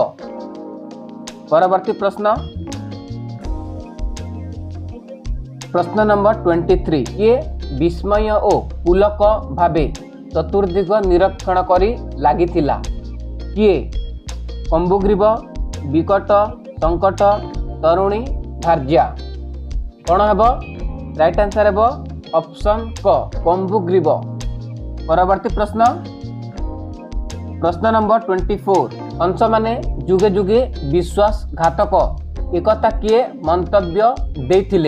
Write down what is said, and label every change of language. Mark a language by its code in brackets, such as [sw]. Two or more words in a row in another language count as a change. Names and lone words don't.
[or] ପରବର୍ତ୍ତୀ ପ୍ରଶ୍ନ ନମ୍ବର 23 ଯେ ବିସ୍ମୟ ଓ ପୁଲକ ଭାବେ ଚତୁର୍ଦ୍ଦିଗ ନିରୀକ୍ଷଣ କରି ଲାଗିଥିଲା। କିଏ କମ୍ବୁଗ୍ରୀବ, ବିକଟ, ସଙ୍କଟ, ତରୁଣୀ, ଭାର୍ଯ୍ୟା। କେଉଁ ହେବ [en] right answer [or] ହେବ ଅପ୍ସନ କ କମ୍ବୁଗ୍ରୀବ। ପରବର୍ତ୍ତୀ ପ୍ରଶ୍ନ ନମ୍ବର 24 ହଂସ ମାନେ ଯୁଗେ ଯୁଗେ ବିଶ୍ୱାସଘାତକ ଏକଥା କିଏ ମନ୍ତବ୍ୟ ଦେଥିଲେ।